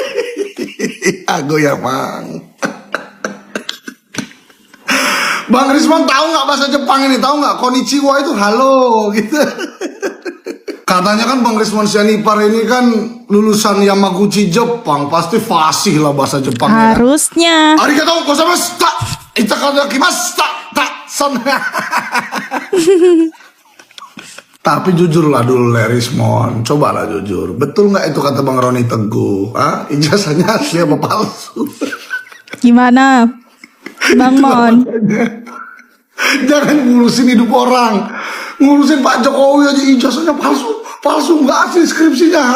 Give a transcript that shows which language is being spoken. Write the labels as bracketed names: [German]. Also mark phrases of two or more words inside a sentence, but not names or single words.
[Indonesian] Aku ya, Bang. Bang Rismon tahu nggak bahasa Jepang ini? Tahu nggak? Konnichiwa itu halo gitu. Katanya kan Bang Rismon Sianipar ini kan lulusan Yamaguchi Jepang, pasti fasih lah bahasa Jepangnya. Harusnya. [Japanese] ありがとうございました。いただきます. Son. [Indonesian] Tapi jujur lah dulu Rismon, cobalah jujur. Betul nggak itu kata Bang Roni Teguh? Ijazahnya asli apa palsu? Gimana? Bang Mon. Jangan ngurusin hidup orang, ngurusin Pak Jokowi aja ijazahnya palsu nggak asli skripsinya.